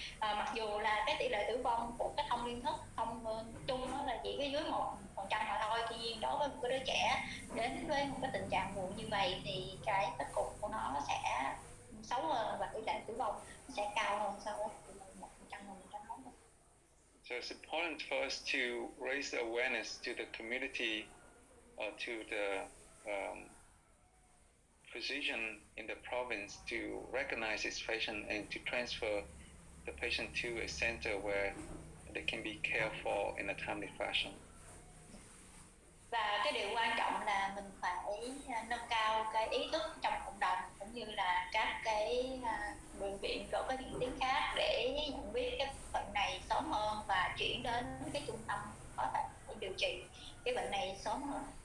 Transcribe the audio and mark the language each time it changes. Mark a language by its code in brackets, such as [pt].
[vi] Mặc dù là cái tỷ lệ tử vong của cái thông liên thất không chung nó là chỉ cái dưới 1% mà thôi, tuy nhiên đối với một cái đứa trẻ đến với một cái tình trạng muộn như vậy thì cái kết cục của nó sẽ xấu hơn và tỷ lệ tử vong nó sẽ cao hơn so với 1% mà mình đã nói. [en] So it's important for us to raise the awareness to the community, to the physician in the province to recognize this patient and to transfer the patient to a center where they can be cared for in a timely fashion. [vi] Và cái điều quan trọng là mình phải nâng cao cái ý thức trong cộng đồng cũng như là các cái bệnh viện rồi có diễn tiến khác để nhận biết cái bệnh này sớm hơn và chuyển đến cái trung tâm có thể điều trị cái bệnh này sớm hơn.